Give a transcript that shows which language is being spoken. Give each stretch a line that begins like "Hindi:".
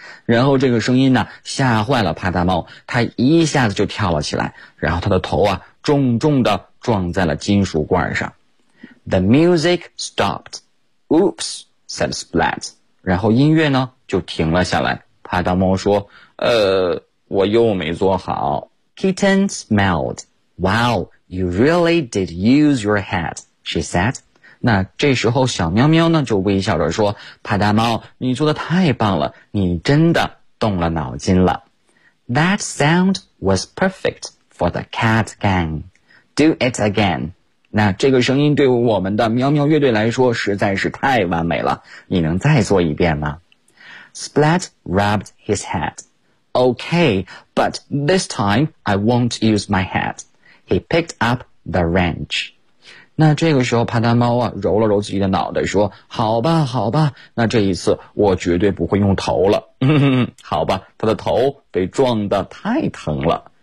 Chinese: 然后这个声音呢，吓坏了帕大猫，他一下子就跳了起来，然后他的头啊，重重的撞在了金属罐上。
English: The music stopped. Oops, said Splat.
Chinese: 然后音乐呢就停了下来，帕达猫说我又没做好。
English: Kitten smiled. Wow, you really did use your head, she said.
Chinese: 那这时候小喵喵呢就微笑着说，帕达猫你做得太棒了，你真的动了脑筋了。
English: That sound was perfect for the cat gang. Do it again.
Chinese: 那这个声音对我们的喵喵乐队来说实在是太完美了，你能再做一遍吗？
English: Splat rubbed his head. Okay, but this time I won't use my head. He picked up the wrench.
Chinese: 那这个时候帕达猫啊揉了揉自己的脑袋说，好吧好吧，那这一次我绝对不会用头了。好吧，他的头被撞得太疼了，